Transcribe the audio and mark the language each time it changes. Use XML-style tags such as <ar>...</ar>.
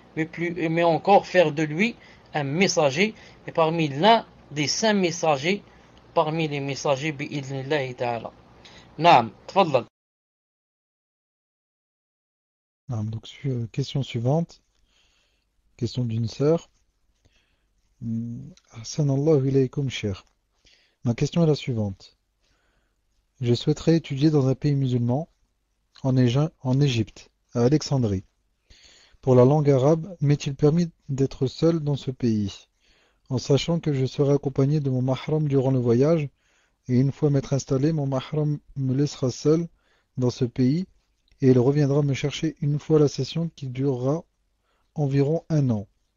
<fr>Mais encore faire de lui un messager, et parmi l'un des 5 messagers, parmi les messagers</fr> <ar>bi'idhnillahi ta'ala. Naam, tfaddal.</ar> <fr>Donc, question suivante. Question d'une sœur.</fr> <ar>Ahsanallahu ilaykum, cher.</ar> <fr>Ma question est la suivante. Je souhaiterais étudier dans un pays musulman, en Égypte, à Alexandrie. Pour la langue arabe, m'est-il permis d'être seul dans ce pays, en sachant que je serai accompagné de mon mahram durant le voyage, et une fois m'être installé, mon mahram me laissera seul dans ce pays, et il reviendra me chercher une fois la session qui durera environ 1 an.</fr>